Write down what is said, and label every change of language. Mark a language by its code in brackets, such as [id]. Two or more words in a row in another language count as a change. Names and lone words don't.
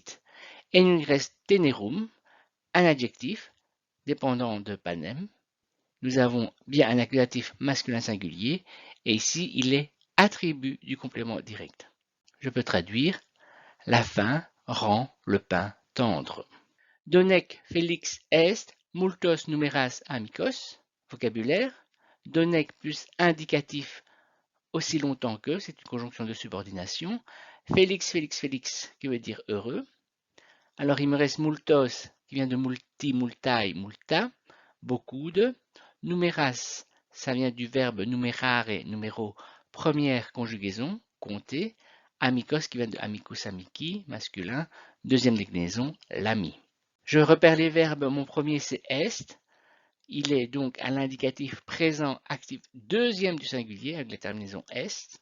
[fr] Et il nous reste tenerum, un adjectif dépendant de panem. Nous avons bien un accusatif masculin singulier et ici il est attribut du complément direct. Je peux traduire, la fin rend le pain tendre. [la] Donec felix est multos numeras amicos. [fr] Vocabulaire. Donec plus indicatif aussi longtemps que, c'est une conjonction de subordination. Félix, Félix, Félix, qui veut dire heureux. Alors il me reste multos, qui vient de [la] multi, multai, multa, [fr] beaucoup de. Numeras, ça vient du verbe [la] numerare, numéro, [fr] première conjugaison, compter. Amicos qui vient de [la] amicus amici, [fr] masculin, deuxième déclinaison, l'ami. Je repère les verbes, mon premier c'est est. Il est donc à l'indicatif présent actif deuxième du singulier avec la terminaison est.